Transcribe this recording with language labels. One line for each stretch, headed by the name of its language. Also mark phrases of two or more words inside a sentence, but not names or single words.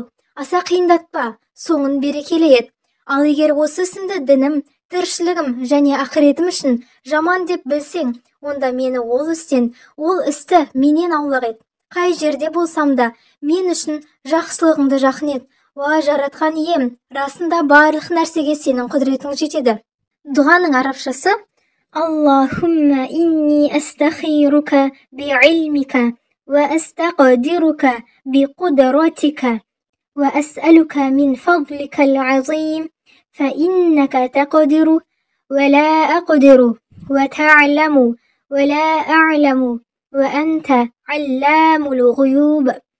Kazakh: Аса қиындатпа, соңын берекелі ет. Ал егер осы ісімді дінім, тіршілігім және ақыретім үшін жаман деп білсең, онда мені ол істі менен аулақ ет. Қай жерде болсам да мен үшін жақсылығыңды жақын ет. Уа жаратқан ием, расында барлық нәрсеге сенің құдіретің жетеді. Дұғаның арабшасы:
Arabic: اللهم إني أستخيرك بعلمك و أستقدرك بقدرتك و أسألك من فضلك العظيم فإنك تقدر ولا أقدر وتعلم ولا أعلم وأنت علام الغيوب